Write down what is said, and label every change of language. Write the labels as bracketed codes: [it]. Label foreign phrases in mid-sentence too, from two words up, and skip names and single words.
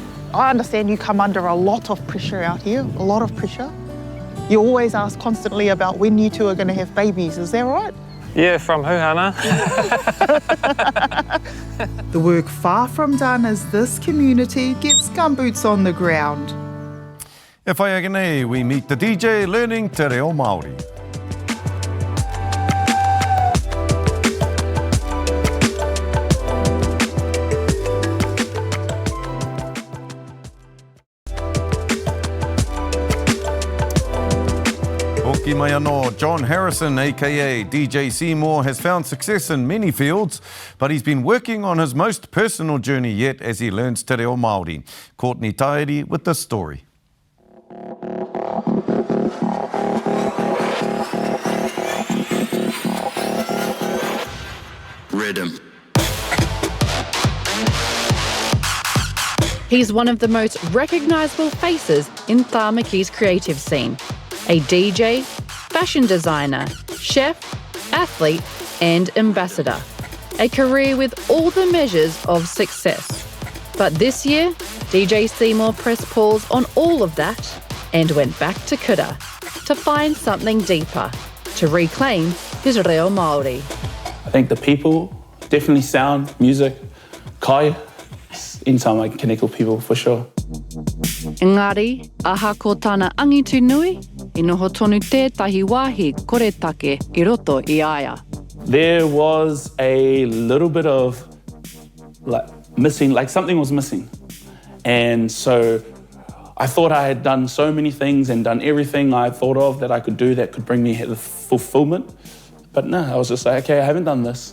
[en] I understand you come under a lot of pressure out here, a lot of pressure. You always ask constantly about when you two are going to have babies, is that right? Yeah, from Huhana. The work far from done as this community gets gumboots on the ground. [mi] E whai ake nei, [en] we meet the DJ learning [mi] te reo Māori. Hoki mai anō, [en] John Harrison, aka DJ Seymore, has found success in many fields, but he's been working on his most personal journey yet as he learns [mi] te reo Māori. [en] Courtney Tairi with this story. Rhythm. He's one of the most recognisable faces in Tāmaki's creative scene. A DJ, fashion designer, chef, athlete and ambassador. A career with all the measures of success. But this year, DJ Seymore pressed pause on all of that and went back to kura to find something deeper, to reclaim his [mi] reo Māori. [en] I think the people, definitely sound, music, kai, anytime I can connect with people for sure. [mi] Engari, aha ko tāna angitu nui, I noho tonu tētahi wāhi koretake I roto I aia. [en] There was a little bit of missing, like something was missing. And so I thought I had done so many things and done everything I thought of that I could do that could bring me the fulfillment. But no, I was just like, okay, I haven't done this.